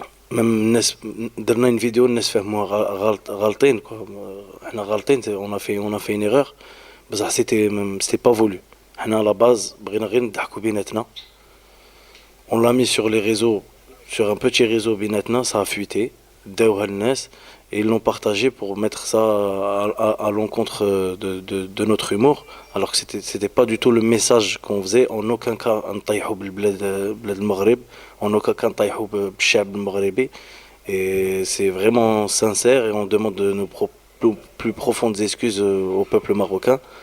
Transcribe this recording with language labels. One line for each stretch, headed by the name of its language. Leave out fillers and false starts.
French: même
Arabic: الناس درنا
French: une vidéo
Arabic: الناس فهموها غالطين احنا غالطين
French: on a fait une erreur
Arabic: بصح
French: c'était pas voulu.
Arabic: حنا
French: à la base
Arabic: بغينا غير نضحكوا بيناتنا.
French: On l'a mis sur les réseaux, sur un petit réseau
Arabic: بيناتنا,
French: ça a fuité
Arabic: داوها الناس
French: et ils l'ont partagé pour mettre ça à l'encontre de notre humour, alors que c'était pas du tout le message qu'on faisait. En aucun cas
Arabic: نطيحوا بالبلاد المغرب,
French: en aucun cas
Arabic: نطيحوا بالشعب المغربي,
French: et c'est vraiment sincère et on demande de nos plus profondes excuses au peuple marocain.